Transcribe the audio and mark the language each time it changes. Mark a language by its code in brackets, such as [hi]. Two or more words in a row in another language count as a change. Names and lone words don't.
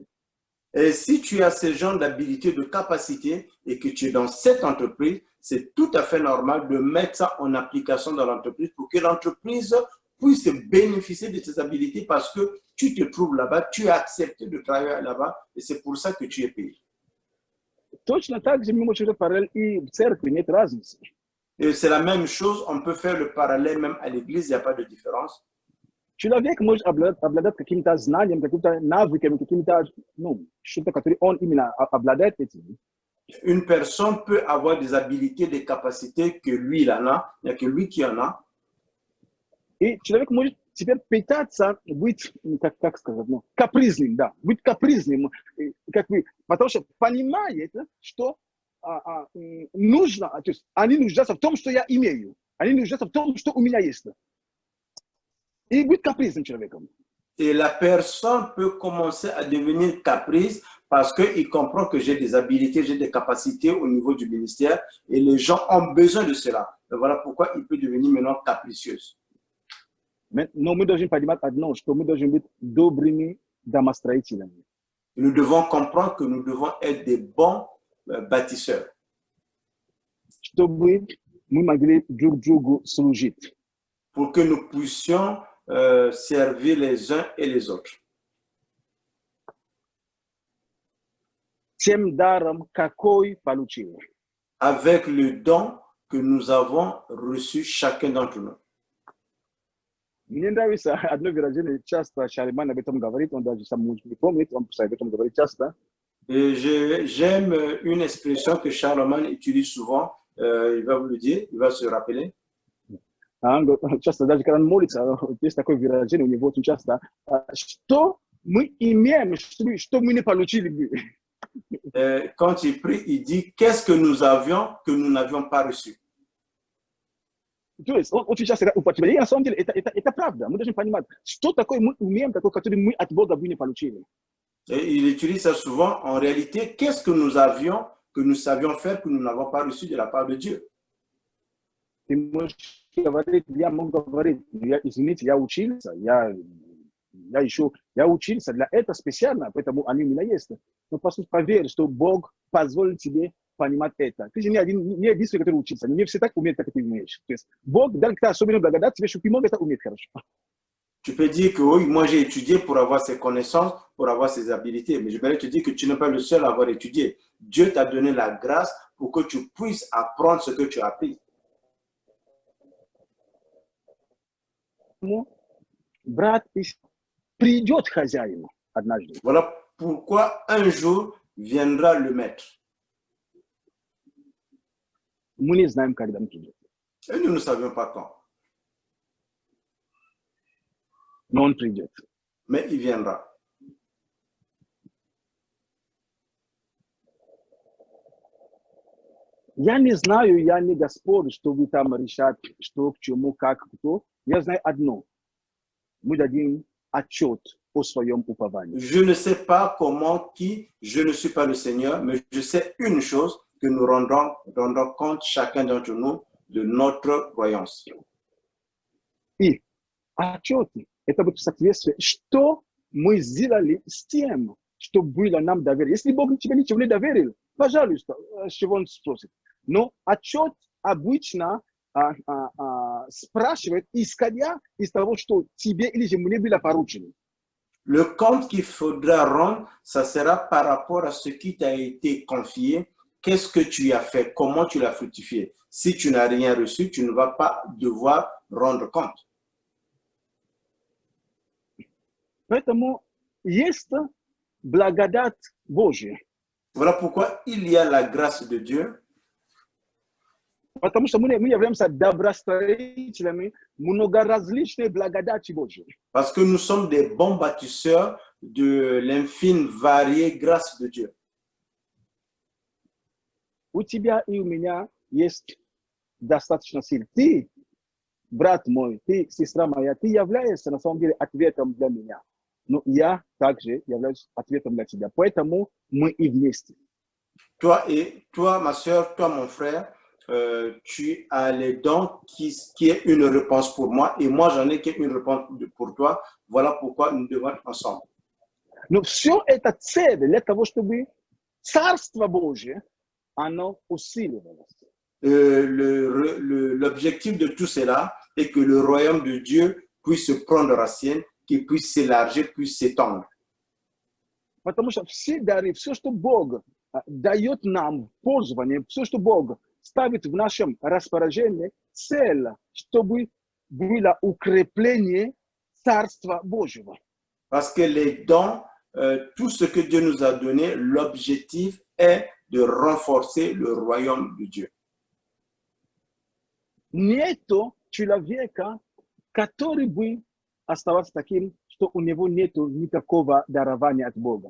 [fr] Et si tu as ce genre d'habilité, de capacité et que tu es dans cette entreprise, c'est tout à fait normal de mettre ça en application dans l'entreprise pour que l'entreprise puisse bénéficier de tes habilités parce que tu te trouves là-bas, tu as accepté de travailler là-bas et c'est pour ça que tu es payé. [ru] Точно так же мы можем делать параллель и в церкви, нет разницы. [fr] Et c'est la même chose, on peut faire le parallèle même à l'église, il n'y a pas de différence. [ru] Человек может обладать каким-то знанием, какими-то навыками, какими-то, что-то, которое он именно обладает этим. [fr] Une personne peut avoir des habilités, des capacités que lui, il en a, il n'y a que lui qui en a. [ru] И человек может теперь пытаться быть, как сказать, капризным, да, быть капризным, как бы, потому что понимает, что нужно, то есть они нуждаются в том, что я имею, они нуждаются в том, что у меня есть. И быть капризным человеком. [fr] Et la personne peut commencer à devenir caprice parce qu'il comprend que j'ai des habilités, j'ai des capacités au niveau du ministère et les gens ont besoin de cela. Et voilà pourquoi il peut devenir maintenant capricieuse. Mais nous devons pas dire non, nous devons être [ru] добрыми домостроителями. [fr] Nous devons comprendre que nous devons être des bons bâtisseurs. [ru] Чтобы мы могли друг другу служить. [fr] Pour que nous puissions servir les uns et les autres. [ru] Тем даром, какой получил. [fr] Avec le don que nous avons reçu chacun d'entre nous. [ru] Мне нравится одно выражение, часто Шалиман об этом говорит, он даже сам не помнит, он об этом говорит часто. [fr] Et j'aime une expression que Charlemagne utilise souvent, il va vous le dire, il va se rappeler. [ru] Часто даже когда он молится, есть такое выражение у него очень часто, что мы имеем, что мы не получили бы. [fr] Quand il prie, il dit qu'est-ce que nous avions que nous n'avions pas reçu. [ru] То есть он очень часто употребляет. И на самом деле это правда. Мы должны понимать, что такое мы умеем, такое, которое мы от Бога бы не получили. [fr] Et il utilise ça souvent. En réalité, qu'est-ce que nous avions, que nous savions faire, que nous n'avons pas reçu de la part de Dieu? [ru] Ты можешь говорить, я могу говорить, извините, я учился, я учился для этого специально, поэтому они у меня есть. Но послушай, поверь, что Бог позволит тебе понимать это. Ты же не единственный, который учится. Не все так умеют, как ты умеешь. То есть Бог дал тебе особенную благодать, тебе, чтобы ты мог это уметь хорошо. [fr] Tu peux dire que oui, moi j'ai étudié pour avoir ces connaissances, pour avoir ces habilités, mais je vais te dire que tu n'es pas le seul à avoir étudié. Dieu t'a donné la grâce pour que tu puisses apprendre ce que tu as appris. [ru] Брат, придет хозяин однажды. [fr] Voilà pourquoi un jour viendra le maître. [ru] Мы не знаем, когда он придет. [fr] Et nous ne savions pas quand. [ru] Но он придет. [fr] Mais il viendra. [ru] Я не знаю, я не Господь, что вы там решат, что, к чему, как, кто. Я знаю одно. Мы дадим отчет о своем уповании. [fr] Je ne sais pas comment, qui, je ne suis pas le Seigneur, mais je sais une chose, que nous rendrons compte chacun d'entre nous de notre croyance. [ru] И отчет – это будет соответствие, что мы сделали с тем, что было нам доверено. Если Бог тебе ничего не доверил, пожалуйста, с чего он спросит. Но отчет обычно спрашивает, исходя из того, что тебе или же мне было поручено. [fr] Le compte qu'il faudra rendre, ça sera par rapport à ce qui t'a été confié. Qu'est-ce que tu as fait? Comment tu l'as fructifié? Si tu n'as rien reçu, tu ne vas pas devoir rendre compte. [ru] Поэтому есть благодать Божья. [fr] Voilà pourquoi il y a la grâce de Dieu. [ru] Потому что мы являемся добростроителями многоразличной благодати Божьей. [fr] Parce que nous sommes des bons bâtisseurs de l'infime variée grâce de Dieu. [ru] У тебя и у меня есть достаточно сил. Ты, брат мой, ты, сестра моя, ты являешься на самом деле ответом для меня. Но я также являюсь ответом для тебя. Поэтому мы и вместе. [fr] Toi, ma soeur, toi, mon frère, tu as les dons qui est une réponse pour moi et moi, j'en ai qu'une réponse pour toi. Voilà pourquoi nous devons être ensemble. [ru] Но все это цель для того, чтобы Царство Божие, оно усиливалось. [fr] L'objectif de tout cela est que le royaume de Dieu puisse prendre racine, qu'il puisse s'élargir, puisse s'étendre. [ru] Потому что все дары, все, что Бог дает нам в пользование, все, что Бог ставит в нашем распоряжении, цель, чтобы было укрепление Царства Божьего. [fr] Parce que les dons, tout ce que Dieu nous a donné, l'objectif est de renforcer le royaume de Dieu. [ru] Нету человека, который бы оставался таким, что у него нету никакого дарования от Бога.